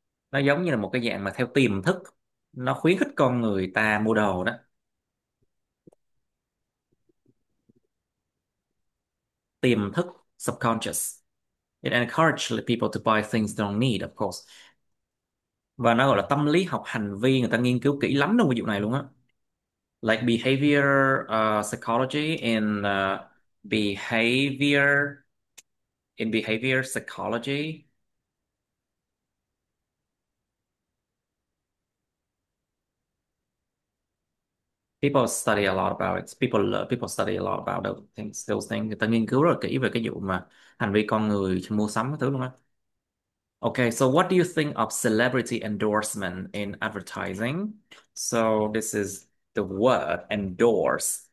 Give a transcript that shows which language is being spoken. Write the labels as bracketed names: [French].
[Vietnamese] Nó giống như là một cái dạng mà theo tiềm thức, nó khuyến khích con người ta mua đồ đó. Tiềm thức, subconscious. [English] It encourages people to buy things they don't need, of course. [Vietnamese] Và nó gọi là tâm lý học hành vi, người ta nghiên cứu kỹ lắm trong cái vụ này luôn á. [English] Like behavior psychology behavior in behavior psychology. People study a lot about it. People study a lot about those things. [Vietnamese] Người ta nghiên cứu rất là kỹ về cái vụ mà hành vi con người mua sắm cái thứ luôn á. [English] Okay, so what do you think of celebrity endorsement in advertising? So this is the word endorse.